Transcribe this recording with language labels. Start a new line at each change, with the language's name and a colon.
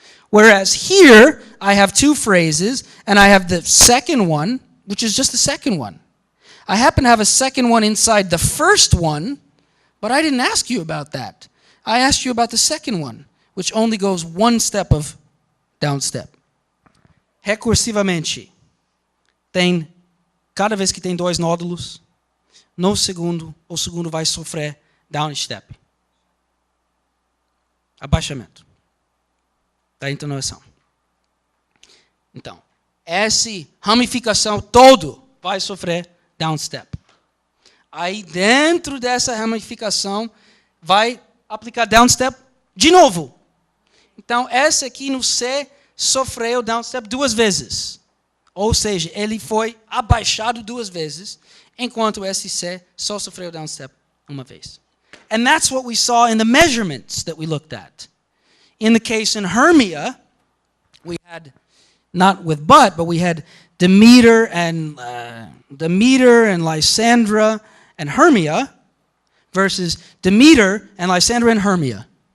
English: Whereas here, I have two phrases, and I have the second one, which is just the second one. I happen to have a second one inside the first one, but I didn't ask you about that. I asked you about the second one, which only goes one step of down step.
Portuguese: Recursivamente, cada vez que tem dois nódulos, no segundo, o segundo vai sofrer down step. Abaixamento da entonação. Então, essa ramificação todo vai sofrer down step. Aí dentro dessa ramificação vai aplicar down step de novo. Então, essa aqui no C sofreu down step duas vezes. Ou seja, ele foi abaixado duas vezes, enquanto esse C só sofreu down step uma vez.
English: And that's what we saw in the measurements that we looked at. In the case in Hermia, we had, not with but we had Demeter and Lysandra and Hermia versus Demeter and Lysandra and Hermia.